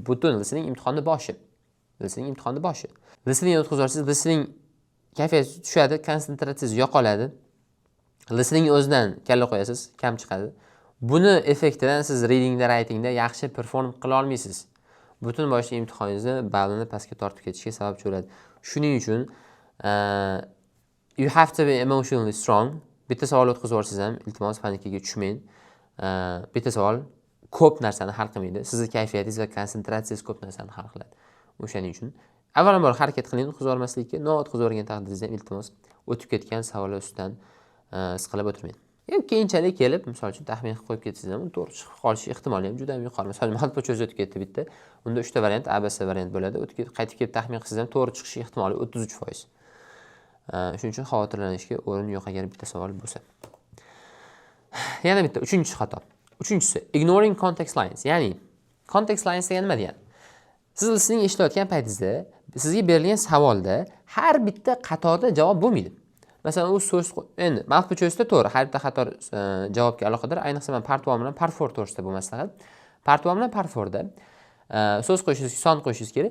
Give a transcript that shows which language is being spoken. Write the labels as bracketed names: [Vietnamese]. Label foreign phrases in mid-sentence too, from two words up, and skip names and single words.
[Uzbek] Butun listening imtihoni boshi. Listening o'tkazib yuborsangiz, listening kayfiyat tushadi, konsentratsiyangiz yo'qoladi. Listening o'zidan kalla qo'yasiz, kam chiqadi. Buni effektidan siz readingda, writingda yaxshi perform qila olmaysiz. Butun boshli imtihoningizni ballini pastga tortib ketishga sababchi bo'ladi. Shuning uchun [English] you have to be emotionally strong. [Uzbek] Bitta savol o'tkazib yuborsangiz ham iltimos panikaga tushmang. Bitta savol ko'p narsani hal qilmaydi. Sizning kayfiyatingiz va konsentratsiyangiz ko'p narsani hal qiladi. O'shaning uchun avvalambor harakat qiling, o'tkazib yubormaslikka. O'tkazib yuborgan taqdiringizda ham iltimos o'tib ketgan savollar ustidan siqilib o'tirmang. Keyinchalik kelib, misol uchun taxmin qilib qo'yib ketsangiz ham to'g'ri chiqib qolish ehtimoli ham juda ham yuqori. Masalan, matn cho'zi o'tib ketdi bitta. Unda 3 ta variant, ABC variant bo'ladi. Qaytib kelib taxmin qilsangiz ham to'g'ri chiqish ehtimoli 33%. Shuning uchun xavotirlanishga o'rin yo'q agar bitta savol bo'lsa. Yana bitta, 3-xato. [English] 3-si, ignoring context lines. [Uzbek] Ya'ni [English] context lines [Uzbek] degan nima degani? Siz listening ishlayotgan paytingizda sizga berilgan savolda har bitta qatorda javob bo'lmaydi. Masalan, u so'z endi [English] multiple choice'da [Uzbek] to'g'ri, har bitta xato javobga aloqador. Ayniqsa men part 1 bilan part 4 to'g'risida bu maslahat. Part 1 bilan part 4 da so'z qo'shishingiz, son qo'shishingiz kerak.